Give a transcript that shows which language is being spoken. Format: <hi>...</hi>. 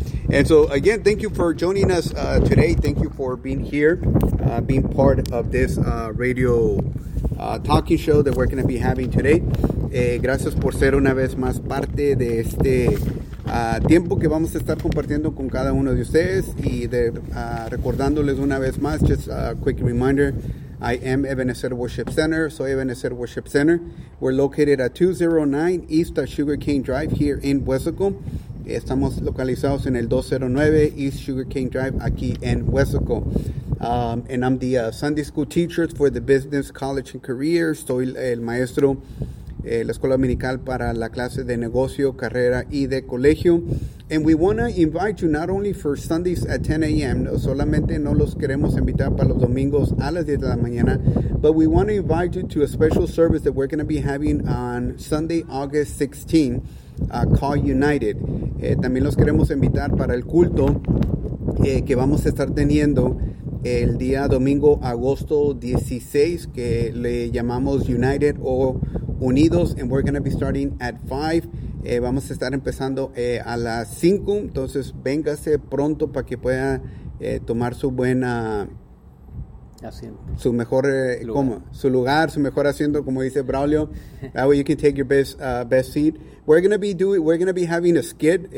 <en>and so again, thank you for joining us today, thank you for being here, being part of this radio talking show that we're going to be having today.</en> <es>Gracias por ser una vez más parte de este tiempo que vamos a estar compartiendo con cada uno de ustedes y de recordándoles una vez más,</es> <en>just a quick reminder, I am</en> <es>Ebenezer Worship Center. Soy Ebenezer Worship Center.</es> <en>We're located at 209 East Sugar Cane Drive here in West Laco.</en> <es>Estamos localizados en el 209 East Sugar Cane Drive aquí en West Laco.</es> <en>And I'm the Sunday School teacher for the Business College and Career.</en> <es>Soy el maestro de la Escuela Dominical para la clase de negocio, carrera y de colegio.</es> <en>And we want to invite you not only for Sundays at 10 a.m.,</en> <es>no, solamente no los queremos invitar para los domingos a las 10 de la mañana,</es> <en>but we want to invite you to a special service that we're going to be having on Sunday, August 16th, Call United.</en> <es>También los queremos invitar para el culto que vamos a estar teniendo el día domingo, agosto 16, que le llamamos United o Unidos,</es> <en>and we're going to be starting at 5.</en> <es>Vamos a estar empezando a las 5, entonces véngase pronto para que pueda tomar su buena, asiento. Su mejor, ¿cómo? Su lugar, su mejor asiento, como dice Braulio.</es> <en>That way you can take your best seat. We're going to be having a skit.</en>